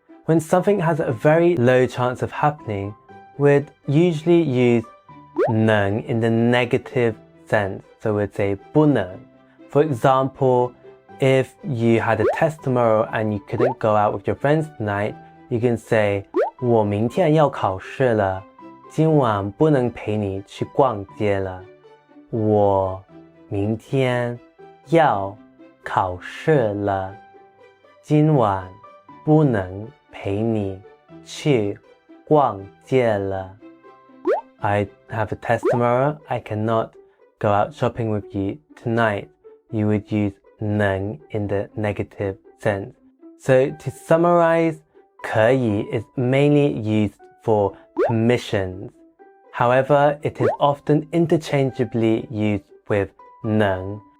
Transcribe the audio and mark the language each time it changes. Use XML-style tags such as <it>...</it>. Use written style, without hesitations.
<en>When something has a very low chance of happening, we'd usually use 能 in the negative sense. So we'd say 不能. For example, if you had a test tomorrow and you couldn't go out with your friends tonight, you can say</en> <zh>我明天要考试了，今晚不能陪你去逛街了。我明天要考试了，今晚不能陪你去逛街了。</zh> <en>I have a test tomorrow. I cannot go out shopping with you tonight. You would use 能 in the negative sense. So to summarize, 可以 is mainly used for permissions. However, it is often interchangeably used with 能.</en>